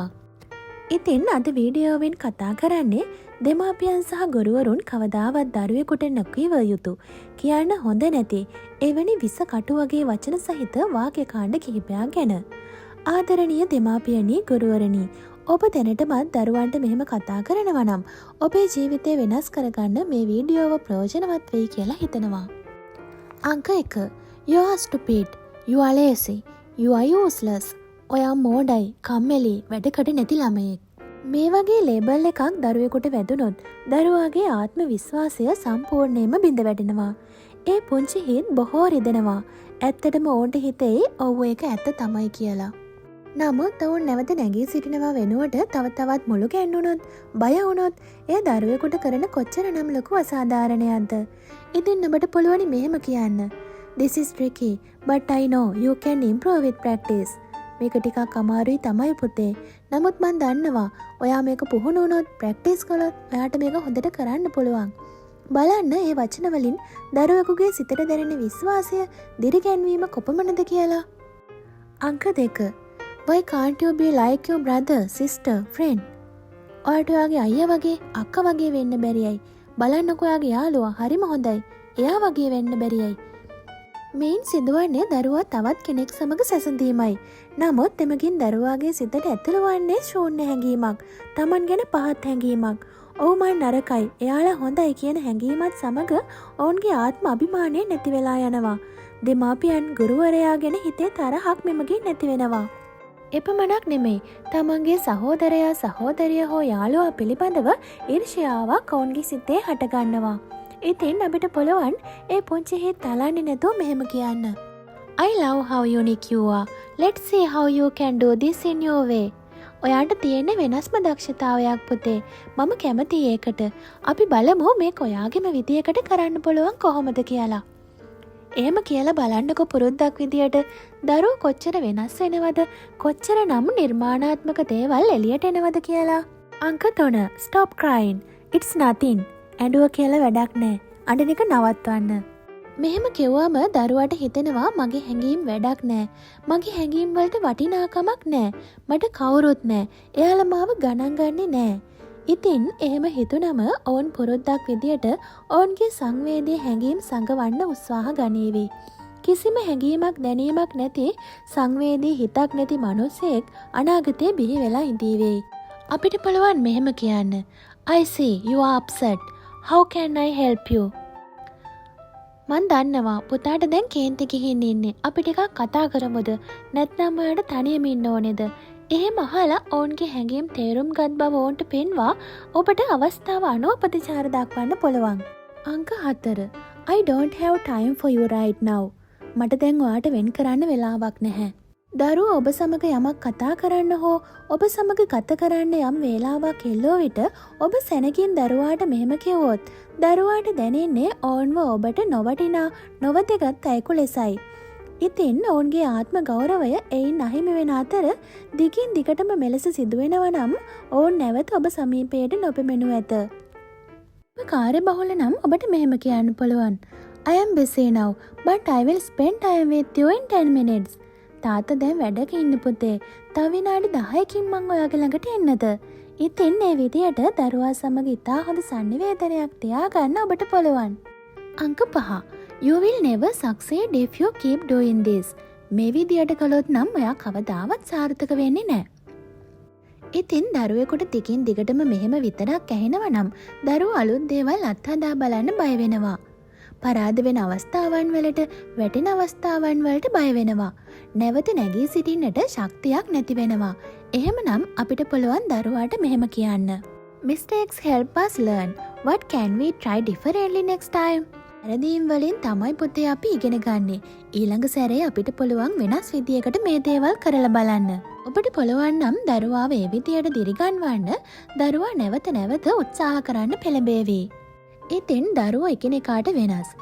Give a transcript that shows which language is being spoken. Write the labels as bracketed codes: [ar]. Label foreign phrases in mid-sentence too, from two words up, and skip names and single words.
[si] ඉතින් අද වීඩියෝවෙන් කතා කරන්නේ දෙමාපියන් සහ ගුරුවරුන් කවදාවත් දරුවෙකුට නොකියව යුතු කියන්න හොඳ නැති එවැනි විස කටු වගේ වචන සහිත වාක්‍ය කාණ්ඩ කිහිපයක් ගැන. ආදරණීය දෙමාපියනි ගුරුවරනි, ඔබ දැනටමත් දරුවන්ට මෙහෙම කතා කරනවා නම් ඔබේ ජීවිතය වෙනස් කරගන්න මේ වීඩියෝව ප්‍රයෝජනවත් වෙයි කියලා හිතනවා. අංක 1. [en] You are stupid. You are lazy. You are useless. [si] ඔයා මෝඩයි, කම්මැලි, වැඩකට නැති ළමයෙක්. මේ වගේ ලේබල් එකක් දරුවෙකුට වැදුනොත් දරුවාගේ ආත්ම විශ්වාසය සම්පූර්ණයෙන්ම බිඳ වැටෙනවා. ඒ පුංචි හිත් බොහෝ රිදෙනවා. ඇත්තටම ඔවුන්ට හිතෙයි ඔව් ඒක ඇත්ත තමයි කියලා. නමුත් ඔවුන් නැවත නැගී සිටිනවා වෙනුවට තවත් මුළු ගැන්නුනොත්, බය වුණොත් ඒ දරුවෙකුට කරන කොච්චරනම් ලොකු අසාධාරණයක්ද? ඉතින් ඔබට පුළුවනි මෙහෙම කියන්න. [en] This is tricky, but I know you can improve with practice. [si] මේක ටිකක් අමාරුයි තමයි පුතේ. නමුත් මන් දන්නවා ඔයා මේක පුහුණු වුණොත්, ප්‍රැක්ටිස් කළොත් ඔයාට මේක හොඳට කරන්න පුළුවන්. බලන්න මේ වචන වලින් දරුවෙකුගේ සිතට දැනෙන විශ්වාසය, දිරිගැන්වීම කොපමණද කියලා. අංක 2. [en] Why can't you be like your brother, sister, friend? [si] ඔයාට ඔයාගේ අයියා වගේ, අක්කා වගේ වෙන්න බැරියයි. බලන්නකෝ ඔයාගේ යාළුවා හරිම හොඳයි. එයා වගේ වෙන්න බැරියයි. මෙයින් සිදුවන්නේ දරුවා තවත් කෙනෙක් සමග සැසඳීමයි. නමුත් එමගින් දරුවාගේ සිතට ඇතුළු වන්නේ ශූන්‍ය හැඟීමක්, Taman ගැන පහත් හැඟීමක්, ඔව් මන් නරකයි, එයාලා හොඳයි කියන හැඟීමත් සමග ඔවුන්ගේ ආත්ම අභිමානය නැති වෙලා යනවා. දෙමාපියන් ගුරුවරයා ගැන හිතේ තරහක් මෙමගින් නැති වෙනවා. එපමණක් නෙමෙයි, තමන්ගේ සහෝදරයා, සහෝදරිය හෝ යාළුවා පිළිබඳව ඊර්ෂ්‍යාවක් ඔවුන්ගේ සිතේ හටගන්නවා. ඉතින් අපිට පුළුවන් ඒ පුංචි හිත් තලන්නේ නැතුව මෙහෙම කියන්න. [en] I love how unique you are. Let's see how you can do this in your way. [si] ඔයාට තියෙන වෙනස්ම දක්ෂතාවයක් පුතේ. මම කැමතියි ඒකට. අපි බලමු මේක ඔයාගේම විදියකට කරන්න පුළුවන් කොහොමද කියලා. එහෙම කියලා බලන්නකො පුරුද්දක් විදියට දරුවෝ කොච්චර වෙනස් වෙනවද, කොච්චර නම් නිර්මාණාත්මක දේවල් එළියට එනවද කියලා. අංක 3. [en] Stop crying. It's nothing. [si] ඇඬුව කියලා වැඩක් නෑ. අඬන එක නවත්වන්න. මෙහෙම කිව්වම දරුවාට හිතෙනවා මගේ හැඟීම් වැඩක් නෑ. මගේ හැඟීම් වලට වටිනාකමක් නෑ. මට කවුරුත් නෑ. එයාලා මාව ගණන් ගන්නේ නෑ. ඉතින් එහෙම හිතුනම ඔවුන් පුරුද්දක් විදියට ඔවුන්ගේ සංවේදී හැඟීම් සංගවන්න උත්සාහ ගනීවි. කිසිම හැඟීමක් දැනීමක් නැති සංවේදී හිතක් නැති මිනිසෙක් අනාගතේ බිහි වෙලා ඉඳීවි. අපිට පුළුවන් මෙහෙම කියන්න. [en] I see you are upset. How can I help you? [si] මන් දන්නවා පුතාට දැන් කේන්ති ගිහින් ඉන්නේ. අපි ටිකක් කතා කරමුද? නැත්නම් ඔයාට තනියම ඉන්න ඕනේද? එහෙම අහලා ඔවුන්ගේ හැඟීම් තේරුම් ගත් බව ඔවුන්ට පෙන්වා ඔබට අවස්ථාව අනුව ප්‍රතිචාර දක්වන්න පුළුවන්. අංක 4. [en] I don't have time for you right now. [si] මට දැන් ඔයාට වෙන් කරන්න වෙලාවක් නැහැ. දරුවෝ ඔබ සමග යමක් කතා කරන්න හෝ ඔබ සමග ගත කරන්න යම් වේලාවක් එල්ලෝ විට ඔබ සැනකින් දරුවාට මෙහෙම කිව්වොත් දරුවාට දැනෙන්නේ ඔවුන්ව ඔබට නොවටිනා, නොවැදගත් අයෙකු ලෙසයි. ඉතින් ඔවුන්ගේ ආත්ම ගෞරවය එයින් අහිමි වෙන අතර දිගින් දිගටම මෙලෙස සිදුවෙනවා නම් ඔවුන් නැවත ඔබ සමීපයට නොපෙමෙනු ඇත. ඔබ කාර්යබහුල නම් ඔබට මෙහෙම කියන්න පුළුවන්. [en] I am busy now, but I will spend time with you in 10 minutes. [si] තාත්තා දැන් වැඩක ඉන්න පුතේ. තව විනාඩි 10කින් මං ඔයාගේ ළඟට එන්නද? ඉතින් මේ විදියට දරුවා සමග ඉතා හොඳ සංනිවේදනයක් තියාගන්න ඔබට පුළුවන්. අංක 5. [en] You will never succeed if you keep doing this. [si] මේ විදියට කළොත් නම් ඔයා කවදාවත් සාර්ථක වෙන්නේ නැහැ. ඉතින් දරුවෙකුට ටිකින් දිගටම මෙහෙම විතරක් ඇහෙනවා නම් දරුවා අලුත් දේවල් අත්හදා බලන්න බය වෙනවා. පරාද වෙන අවස්ථාවන් වලට, වැටෙන අවස්ථාවන් වලට බය වෙනවා. නැවත නැගී සිටින්නට ශක්තියක් නැති වෙනවා. එහෙමනම් අපිට පුළුවන් දරුවාට මෙහෙම කියන්න. [en] Mistakes help us learn. What can we try differently next time? [si] වැරදීම් වලින් තමයි පුතේ අපි ඉගෙන ගන්නෙ. ඊළඟ සැරේ අපිට පුළුවන් වෙනස් විදියකට මේ දේවල් කරලා බලන්න. ඔබට පුළුවන් නම් දරුවාව ඒ විදියට දිරිගන්වන්න දරුවා නැවත නැවත උත්සාහ කරන්න පෙළඹේවි. ඉතින් දරුවෝ එකිනෙකාට වෙනස්.